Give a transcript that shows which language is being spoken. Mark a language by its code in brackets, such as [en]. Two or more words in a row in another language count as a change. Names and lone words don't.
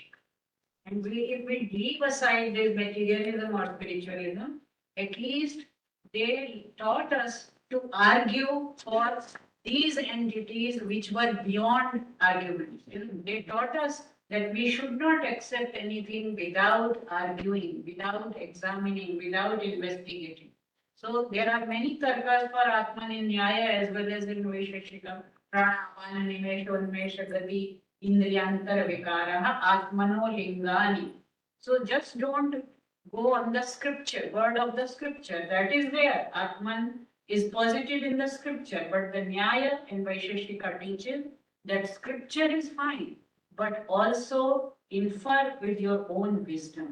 [en] And if we leave aside this materialism or spiritualism, at least they taught us to argue for these entities which were beyond arguments. They taught us that we should not accept anything without arguing, without examining, without investigating. So there are many tarkas for Atman in Nyaya as well as in Vaisesika. [sa] प्राणमन, निमेष, उन्मेष, गति, इन्द्रियान्तर विकाराः, आत्मनो लिङ्गानि. [en] So just don't go on the scripture, word of the scripture. That is there. Atman is posited in the scripture, but the Nyaya and Vaisesika teaches that scripture is fine, but also infer with your own wisdom.